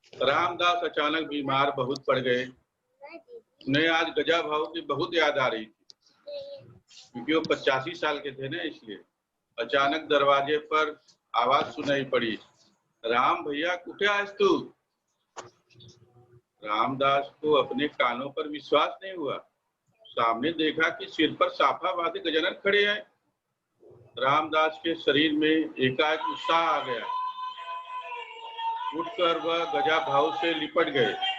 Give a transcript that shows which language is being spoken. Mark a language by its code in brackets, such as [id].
[hi] रामदास अचानक बीमार बहुत पड़ गए. उन्हें आज गजा भाऊ की बहुत याद आ रही थी, क्योंकि वो 85 साल के थे ना, इसलिए. अचानक दरवाजे पर आवाज सुनाई पड़ी, [mr] राम भैया कुठे आहेस तू. [hi] रामदास को अपने कानों पर विश्वास नहीं हुआ. सामने देखा कि सिर पर साफा बांधे गजानन खड़े हैं. रामदास के शरीर में एकाएक उत्साह आ गया. उठकर वह गजा भाऊ से लिपट गए.